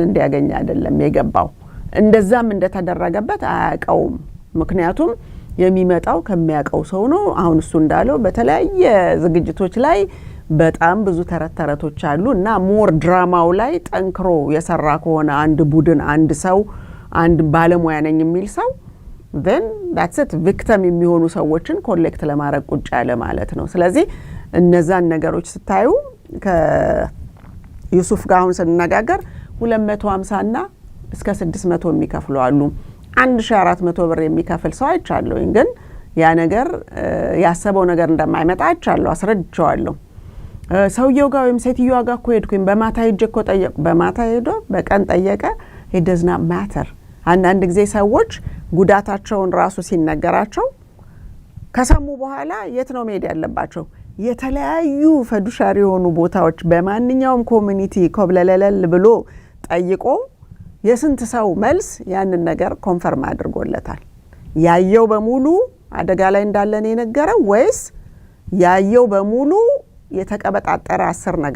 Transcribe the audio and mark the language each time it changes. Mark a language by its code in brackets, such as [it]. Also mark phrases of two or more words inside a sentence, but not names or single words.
[am] እንዲያገኝ አይደለም የገባው እንደዛም እንደተደረገበት አያውቀውም ምክንያቱም የሚመጣው ከሚያውቀው ሰው ነው አሁን እሱ እንዳለው በተለያየ ዝግጅቶች ላይ በጣም ብዙ ተረተረቶች አሉ እና ሞር ድራማው ላይ ጠንክሮ የሰራ ከሆነ አንድ ቡድን አንድ ሰው አንድ ባለሙያ ነኝ የሚል ሰው [en] then that's it [am] victim የሚሆኑ ሰዎችን ኮሌክት ለማድረግ ቁጭ ያለ ማለት ነው ስለዚህ እነዛን ነገሮች ስታዩ ከዩሱፍ ጋር አሁን ስንነጋገር 250 እና እስከ 600 የሚከፍሉ አሉ 1400 ብር የሚከፍል ሰው አይቻለሁ ግን ያ ነገር ያሰበው ነገር እንደማይመጣ አይቻለሁ አስረድቻለሁ ሰውየው ጋር ወይም ሴትዮዋ ጋር ኮሄድኩኝ በማታ ሄጄ እኮ ጠየቁ በማታ ሄዶ በቀን ጠየቀ [en] it does not matter [am] አንዳንድ ጊዜ ሰዎች ጉዳታቸውን ራሱ ሲነገራቸው ከሰሙ በኋላ የት ነው መሄድ ያለባቸው የተለያዩ ፈዱሻሪ የሆኑ ቦታዎች በማንኛውም ኮሚኒቲ ኮብለለል ብሎ ጠይቆ የስንት ሰው መልስ ያንን ነገር ኮንፈርም አድርጎለታል ያየው በሙሉ አደጋ ላይ እንዳለ ነው የነገረው ወይስ ያየው በሙሉ የተቀበጣጠረ 10 ነገር